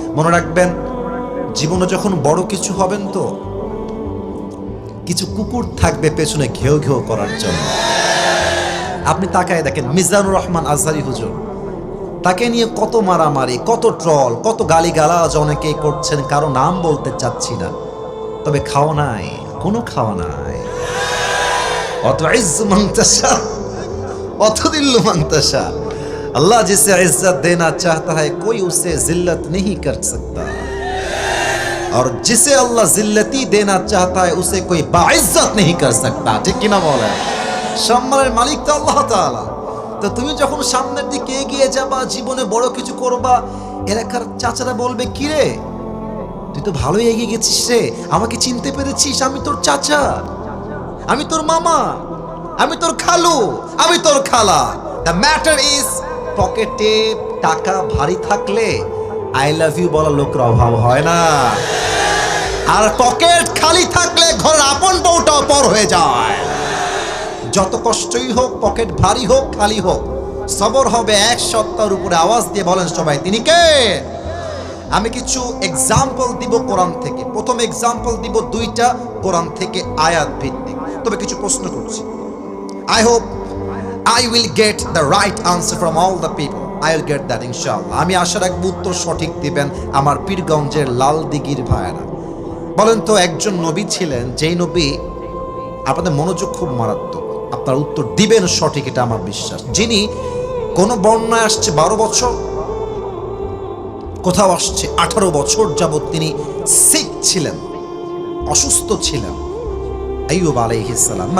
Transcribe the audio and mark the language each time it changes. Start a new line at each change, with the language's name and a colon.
Bangla: মনে রাখবেন, জীবনে যখন বড় কিছু হবেন তো কিছু কুকুর থাকবে পেছনে ঘেউ ঘেউ করার জন্য। আপনি তাকায় দেখেন, মিজানুর রহমান আজহারী হুজুর, তাকে নিয়ে কত মারামারি, কত ট্রল, কত গালিগালাজ অনেকেই করছেন, কারো নাম বলতে চাচ্ছি না, তবে খাওয়া নাই, কোনো খাওয়া নাই।
Arabic: অত ইজ্জু মান তাশা
Hindi: অত দিল্লু মান তাশা, अल्लाह जिसे इज्जत देना चाहता है कोई उसे जिल्लत नहीं कर सकता, और जिसे अल्लाह जिल्लती देना चाहता है उसे कोई बाइज्जत नहीं कर सकता।
Bangla: ঠিক কিনা বলেন? সম্মানের মালিক তো আল্লাহ তাআলা। তো তুমি যখন সামনের দিকে এগিয়ে যাবা, জীবনে বড় কিছু করবা, এলাকার চাচারা বলবে, কি রে তুই তো ভালোই এগিয়ে গেছিস রে, আমাকে চিনতে পেরেছিস? আমি তোর চাচা, আমি তোর মামা, আমি তোর খালু, আমি তোর খালা।
English: the matter is,
Bangla: পকেটে টাকা ভারী থাকলে
English: I love you
Bangla: বলার লোকের অভাব হয় না, আর পকেট খালি থাকলে ঘরের আপন বউটাও পর হয়ে যায়। যত কষ্টই হোক, পকেট ভারী হোক খালি হোক, সবর হবে এক সত্তার উপরে। আওয়াজ দিয়ে বলেন সবাই, তিনি কে? আমি কিছু এক্সাম্পল দিব কোরআন থেকে। প্রথম এক্সাম্পল দিব দুইটা কোরআন থেকে আয়াত ভিত্তিক, তবে কিছু প্রশ্ন করছি।
English: I hope I will get the right answer from all the people. I will get that inshallah.
Bangla: আমি আশা রাখব উত্তর সঠিক দিবেন আমার পীরগঞ্জের লাল দিঘির ভাইয়েরা। বলেন তো, একজন নবী ছিলেন, যেই নবী, আপনাদের মনোযোগ খুব মারাত্মক, আপনার উত্তর দিবেন সঠিক, এটা আমার বিশ্বাস, যিনি কোন বর্ণায় আসছে 12 বছর, কোথাও আসছে 18 বছর যাবত তিনি সিক ছিলেন, অসুস্থ ছিলেন, আইয়ুব আলাইহিস সালাম।